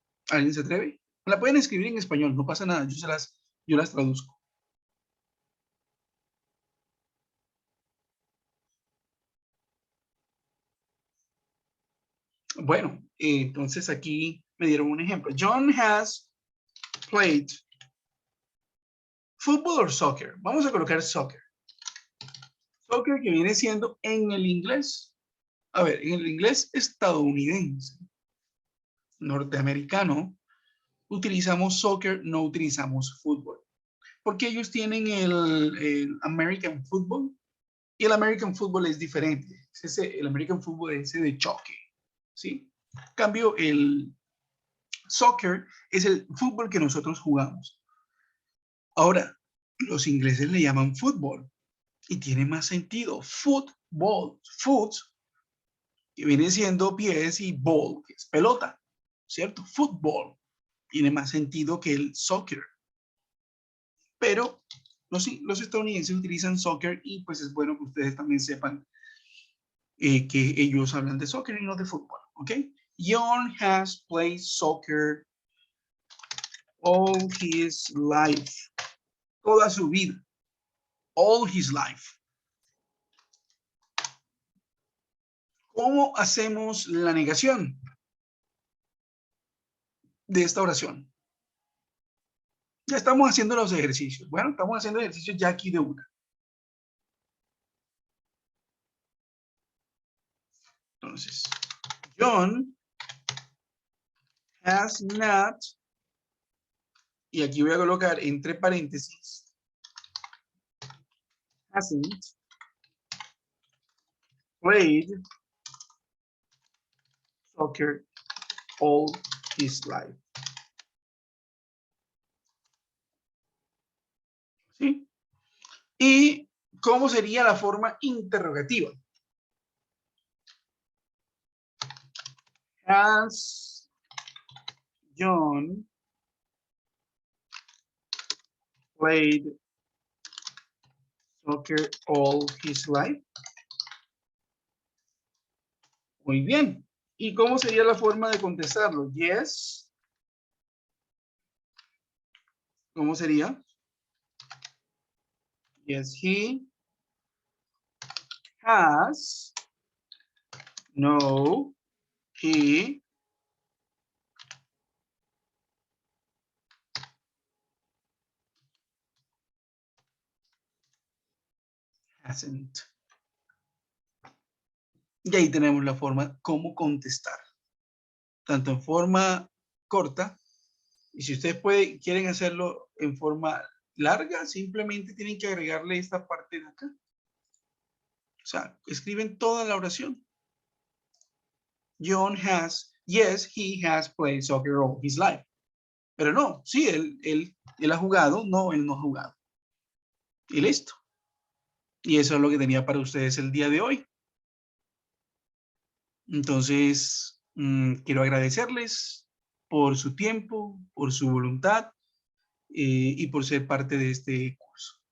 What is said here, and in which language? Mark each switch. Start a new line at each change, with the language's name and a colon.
Spanish: ¿Alguien se atreve? La pueden escribir en español, no pasa nada, yo las traduzco. Bueno, entonces aquí me dieron un ejemplo. John has played football or soccer. Vamos a colocar soccer. Soccer que viene siendo en el inglés. A ver, en el inglés estadounidense, norteamericano, utilizamos soccer, no utilizamos fútbol. Porque ellos tienen el American Football y el American Football es diferente. El American Football es ese de choque, ¿sí? En cambio, el soccer es el fútbol que nosotros jugamos. Ahora, los ingleses le llaman fútbol y tiene más sentido. Football, foot, que viene siendo pies, y ball, que es pelota, ¿cierto? Fútbol tiene más sentido que el soccer. Pero los estadounidenses utilizan soccer y pues es bueno que ustedes también sepan que ellos hablan de soccer y no de fútbol, ¿ok? John has played soccer all his life. Toda su vida.
English: All his life.
Spanish: ¿Cómo hacemos la negación de esta oración? Ya estamos haciendo los ejercicios. Bueno, estamos haciendo ejercicios ya aquí de una. Entonces,
English: John has not,
Spanish: y aquí voy a colocar entre paréntesis,
English: hasn't played soccer all his life.
Spanish: ¿Sí? ¿Y cómo sería la forma interrogativa?
English: Has John played soccer all his life?
Spanish: Muy bien. ¿Y cómo sería la forma de contestarlo?
English: Yes.
Spanish: ¿Cómo sería?
English: Yes, he has. No, he hasn't.
Spanish: Y ahí tenemos la forma cómo contestar. Tanto en forma corta, y si ustedes quieren hacerlo en forma larga, simplemente tienen que agregarle esta parte de acá. O sea, escriben toda la oración.
English: John has, yes, he has played soccer all his life.
Spanish: Pero no, sí, él ha jugado, no, él no ha jugado. Y listo. Y eso es lo que tenía para ustedes el día de hoy. Entonces, quiero agradecerles por su tiempo, por su voluntad y por ser parte de este curso.